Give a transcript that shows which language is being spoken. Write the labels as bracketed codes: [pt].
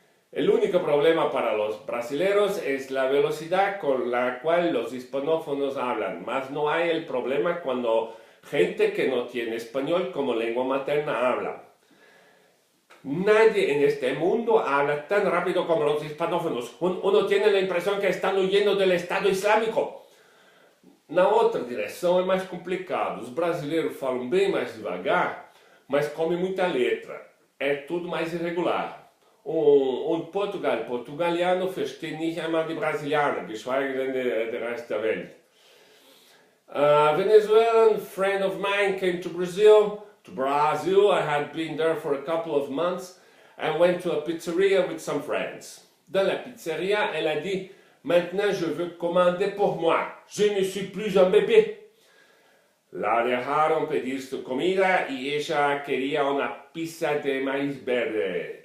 [es] El único problema para los brasileños es la velocidad con la cual los hispanófonos hablan, más no hay el problema cuando gente que no tiene español como lengua materna habla. Nadie en este mundo habla tan rápido como los hispanófonos. Uno tiene la impresión que están huyendo del Estado Islâmico. [pt] Na outra direção é mais complicado. Os brasileiros falam bem mais devagar, mas comem muita letra. É tudo mais irregular. [de] Portugaliano versteht nicht einmal die Brasilianer, geschweige denn der Rest der Welt. [en] A Venezuelan friend of mine came to Brazil. I had been there for a couple of months and went to a pizzeria with some friends. [fr] Dans la pizzeria, elle a dit: "Maintenant je veux commander pour moi. Je ne suis plus un bébé." [es] La dejaron pedir su comida y ella quería una pizza de maíz verde.